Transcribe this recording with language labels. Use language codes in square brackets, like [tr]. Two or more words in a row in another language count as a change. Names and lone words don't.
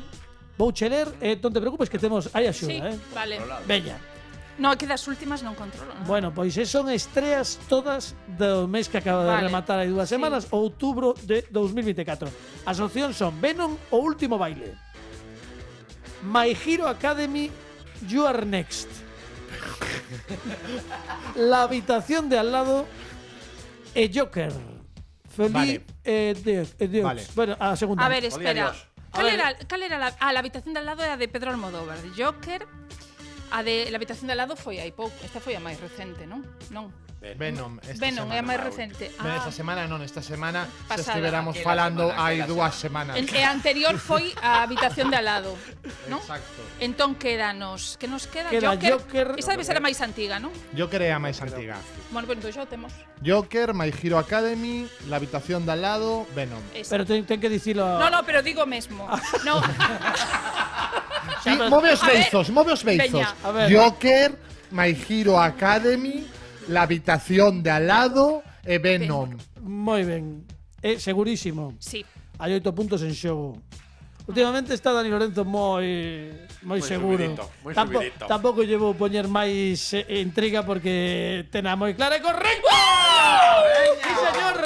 [gl] Vou che ler, non te preocupes que temos hai axuda, sí, vale. Veña. No, é que das últimas non controlo. Non? Bueno, pois son estreas todas do mes que acaba de Vale. rematar hai 2 Sí. semanas, outubro de 2024. As opcións son Venom, O Último Baile, My Hero Academy, You Are Next, La Habitación de Al Lado e Joker. Feliz Vale. Dios. Vale. Bueno, a segunda. A ver, espera. Dios. Cal era la habitación de al lado era de Pedro Almodóvar, de Joker. A de la habitación de al lado foi hai pouco. Esta foi a máis recente, non? Non. Venom. Esta Venom é a semana. máis recente. Esta semana non, esta semana se Pasada. estiveramos Aquela falando semana, hai aquela 2 semanas. E a anterior foi a habitación de al lado, non? Exacto. Entón quédanos, que nos queda? Queda Joker. Esa debe ser a máis antiga, non? Joker é a máis antiga. Bueno, pues entón xa o temos. Joker, My Hero Academy, La habitación de al lado, Venom. Esa. Pero ten que dicilo. No, pero digo mesmo. No. Sí, move os A ver, beizos, move os beizos. veña. A ver. Joker, My Hero Academy, La habitación de al lado e Venom. Moi ben. Segurísimo. Sí. Hai 8 puntos en xogo. Últimamente está Dani Lorenzo moi seguro. subidito, moi subidito. Tampouco lle vou poñer máis intriga porque tena moi clara e correcto. Sí, señor.